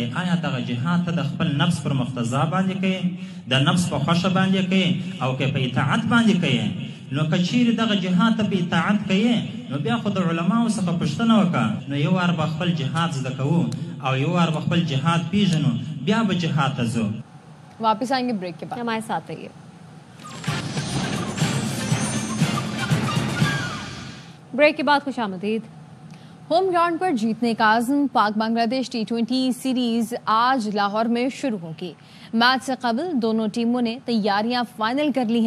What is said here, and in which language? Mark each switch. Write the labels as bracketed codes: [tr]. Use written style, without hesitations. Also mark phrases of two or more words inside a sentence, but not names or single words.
[ps] آیا دغه جهاد ته د خپل نفس پر مقتضا باندې کوي، د نفس په خوښه باندې کوي، او که په اطاعت باندې کوي؟ نو که چیرې دغه جهاد ته په اطاعت کوي نو بیا خو د علماو څخه پوښتنه وکړه، نو یو وار به خپل جهاد زده کوو او یو وار به خپل جهاد پیژنو، بیا به جهاد ته ځو. [ur] واپس آئیں گے بریک کے بعد، ہمارے ساتھ رہیے۔ بریک کے بعد خوش آمدید۔ ہوم گراؤنڈ پر جیتنے کا عزم، پاک بنگلہ دیش T20 سیریز آج لاہور میں شروع ہوگی۔ میچ سے قبل دونوں ٹیموں نے تیاریاں فائنل کر لی ہیں۔